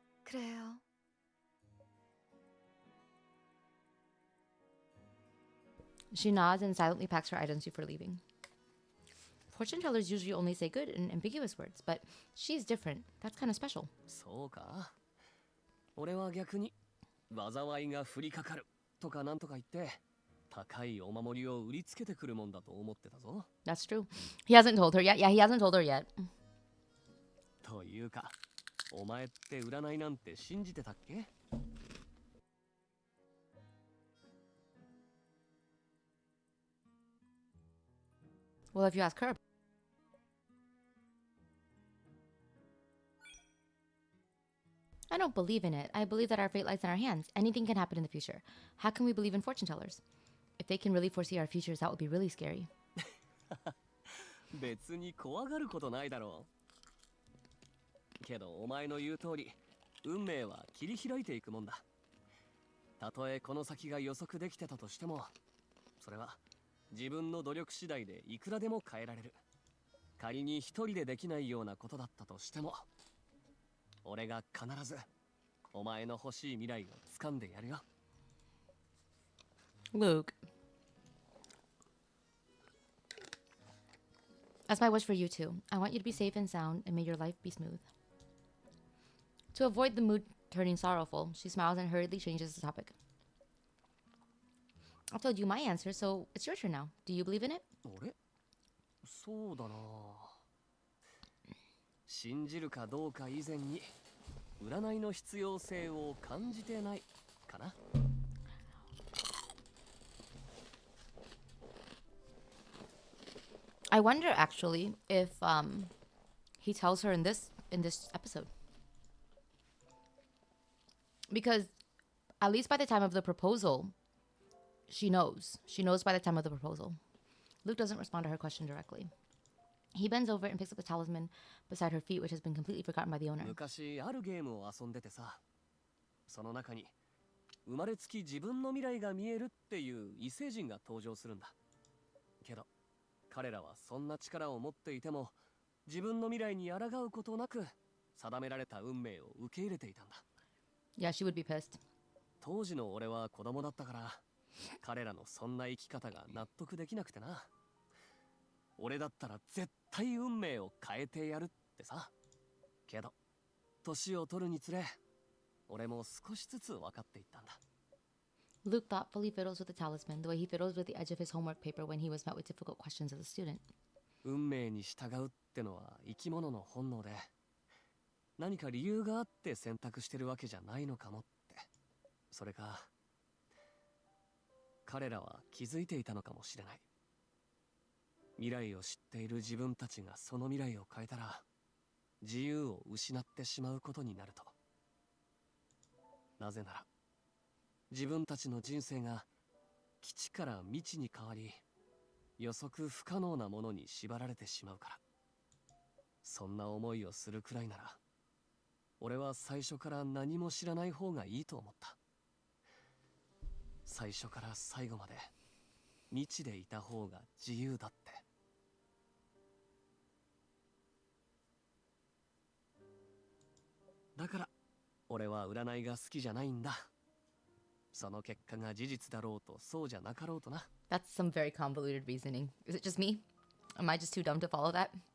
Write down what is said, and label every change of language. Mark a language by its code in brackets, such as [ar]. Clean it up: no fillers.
[ko] 그래요. [en] She nods and silently packs her items before leaving. Fortune tellers usually only say good and ambiguous words, but she's different. That's kind of special. [ja] そうか。俺は逆に災いが降りかかるとかなんとか言って高いお守りを売りつけてくるもんだと思ってたぞ。 [en] That's true. He hasn't told her yet. Yeah, he hasn't told her yet. [ja] というか、お前って占いなんて信じてたっけ？ [en] Well, if you ask her. I don't believe in it. I believe that our fate lies in our hands. Anything can happen in the future. How can we believe in fortune tellers? If they can really foresee our futures, that would be really scary. [ja] 別に怖がることないだろう。けどお前の言う通り、運命は切り開いていくもんだ。たとえこの先が予測できてたとしても、それは自分の努力次第でいくらでも変えられる。仮に一人でできないようなことだったとしても、俺が必ずお前の欲しい未来を掴んでやるよ。 [en] Luke. That's my wish for you too. I want you to be safe and sound, and may your life be smooth. To avoid the mood turning sorrowful, she smiles and hurriedly changes the topic. I've told you my answer, so it's your turn now. Do you believe in it? [ja] 俺？そうだな。信じるかどうか以前に、占いの必要性を感じてないかな。 [en] I wonder actually if he tells her in this episode. Because at least by the time of the proposal, she knows. She knows by the time of the proposal. Luke doesn't respond to her question directly. He bends over and picks up the talisman beside her feet, which has been completely forgotten by the owner. [ja] 昔あるゲームを遊んでてさ、その中に生まれつき自分の未来が見えるっていう異星人が登場するんだ。けど彼らはそんな力を持っていても、自分の未来に抗うことなく定められた運命を受け入れていたんだ。 [en] Yeah, she would be pissed. [ja] 当時の俺は子供だったから、彼らのそんな生き方が納得できなくてな。俺だったら絶対運命を変えてやるってさ。けど年を取るにつれ、俺も少しずつ分かっていったんだ。 [en] Luke thoughtfully fiddles with the talisman, the way he fiddles with the edge of his homework paper when he was met with difficult questions as a student. [ja] 運命に従うってのは生き物の本能で、何か理由があって選択してるわけじゃないのかもって。それか、彼らは気づいていたのかもしれない。未来を知っている自分たちがその未来を変えたら、自由を失ってしまうことになると。なぜなら、自分たちの人生が基地から未知に変わり、予測不可能なものに縛られてしまうから。そんな思いをするくらいなら、俺は最初から何も知らない方がいいと思った。最初から最後まで未知でいた方が自由だって。だから俺は占いが好きじゃないんだ。その結果が事実だろうとそうじゃなかろうとな。 [en] That's some very convoluted reasoning. Is it just me? Am I just too dumb to follow that?